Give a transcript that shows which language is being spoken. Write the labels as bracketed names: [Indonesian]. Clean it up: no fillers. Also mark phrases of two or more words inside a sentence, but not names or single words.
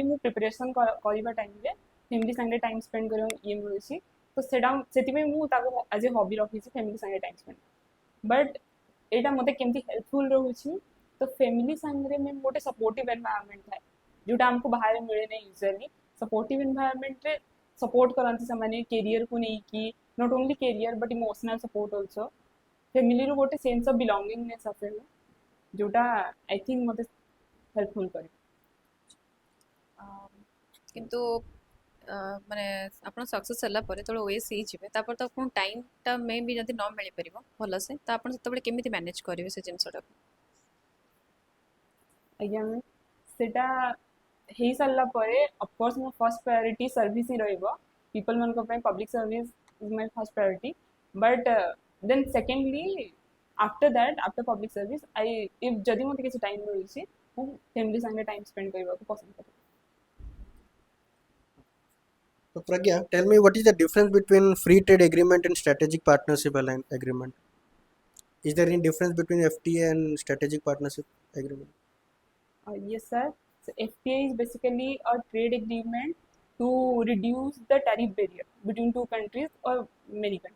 [Odia] ମୁଁ ପ୍ରିପାରେସନ୍ କରିବା ଟାଇମ୍ରେ ଫ୍ୟାମିଲି ସାଙ୍ଗରେ [English] time spend [Odia] କରିବା ଇଏ ମିଳୁଛି ତ ସେଇଟା ସେଥିପାଇଁ ମୁଁ ତାକୁ [English] as a hobby [Odia] ରଖିଛି ଫ୍ୟାମିଲି ସାଙ୍ଗରେ [English] time spend but [Odia] ଏଇଟା ମୋତେ କେମିତି ହେଲ୍ପଫୁଲ୍ ରହୁଛି ତ ଫ୍ୟାମିଲି ସାଙ୍ଗରେ ମ୍ୟାମ୍ ଗୋଟେ [English] supportive environment [Odia] ଥାଏ ଯେଉଁଟା ଆମକୁ ବାହାରେ ମିଳେନି [English] usually supportive environment [Odia] ସପୋର୍ଟ କରନ୍ତି ସେମାନେ କେରିୟରକୁ ନେଇକି [English] not only career but emotional support also [Odia] family ରୁ ଗୋଟେ [English] sense of belongingness [Odia] ଆସେ ଯୋଉଟା [English] I think [Odia] ମୋତେ helpful କରେ କିନ୍ତୁ ମାନେ ଆପଣ ସକ୍ସେସ୍ ହେଲା ପରେ ଯେତେବେଳେ ଓଏସ୍ ହେଇଯିବେ ତାପରେ ତ ଆପଣଙ୍କୁ ଟାଇମ୍ଟା ମେ ବି ଯଦି ନ ମିଳିପାରିବ ଭଲସେ ତ ଆପଣ ସେତେବେଳେ କେମିତି ମ୍ୟାନେଜ୍ କରିବେ ସେ ଜିନିଷଟାକୁ ଆଜ୍ଞା ମ୍ୟାମ୍ ସେଇଟା ହେଇସାରିଲା ପରେ [English] of course my first priority service [Odia] ହିଁ ରହିବ ପିପଲ୍ ମାନଙ୍କ ପାଇଁ [English] public service is my first priority but then secondly after that after public service if [Odia] ଯଦି ମୋତେ କିଛି ଟାଇମ୍ ମିଳୁଛି ମୁଁ ଫ୍ୟାମିଲି ସାଙ୍ଗରେ ଟାଇମ୍ ସ୍ପେଣ୍ଡ କରିବାକୁ ପସନ୍ଦ କରେ [English] So, Pragya, tell me what is the difference between free trade agreement and strategic partnership agreement? Is there any difference between FTA and strategic partnership agreement? Yes, sir. So FTA is basically a trade agreement to reduce the tariff barrier between two countries or many countries.